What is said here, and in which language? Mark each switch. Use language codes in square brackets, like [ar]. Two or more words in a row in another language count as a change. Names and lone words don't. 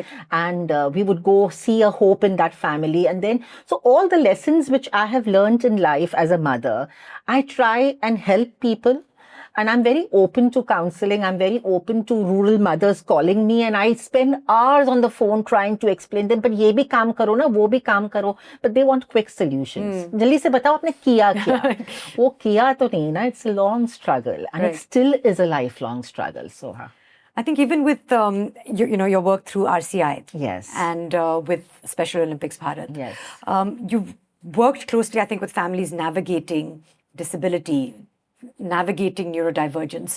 [en] And we would go see a hope in that family. And then, so all the lessons which I have learned in life as a mother, I try and help people. And I'm very open to counseling. I'm very open to rural mothers calling me. And I spend hours on the phone trying to explain them. [hi] But ye bhi kaam karo na, wo bhi kaam karo. [en] But they want quick solutions. [hi] Jaldi se batao aapne kiya kya. Wo kiya to nahi na. [en] It's a long struggle. And it still is a lifelong struggle, Soha. I think even with your work through RCI, yes, and with Special Olympics Bharat, yes, you've worked closely, I think, with families navigating disability, navigating neurodivergence.